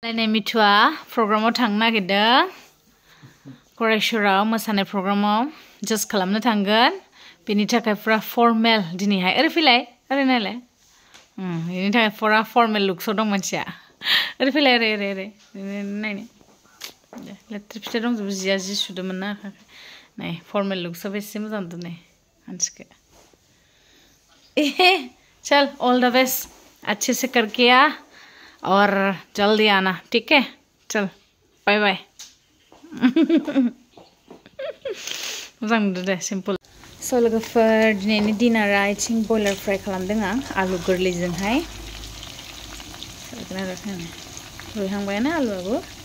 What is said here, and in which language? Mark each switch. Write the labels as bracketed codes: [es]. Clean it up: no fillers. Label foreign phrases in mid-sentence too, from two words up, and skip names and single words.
[brx] मिथुआ प्रग्रामाव थांनो नागिरदों क'क्राझाराव मोसानाय प्रग्रामाव जाज खालामनो थांगोन बेनि थाखाय फुरा फर्मेल दिनैहाय ओरै फैलाय ओरै नायलाय बेनि थाखाय फुरा फर्मेल लुक्सआव दं मानसिया ओरै फैलाय ओरै ओरै ओरै नायनो लेथ्रि फिथाइ दंजोबो जिया जि सुदोंमोन ना नाय फर्मेल लुक्सआव बेसे मोजां नुदों नै मानसिखौ चल [en] all the best [hi] अच्छे से करके आ और जल्दी आना ठीक है चल [en] bye bye [brx] मोजां नुदों दे सिम्पल स' लोगोफोर दिनैनि डिनारा आथिं बयलार फ्राय खालामदों आं आलु गोरलैजोंहाय रुइहांबायानो आलुआबो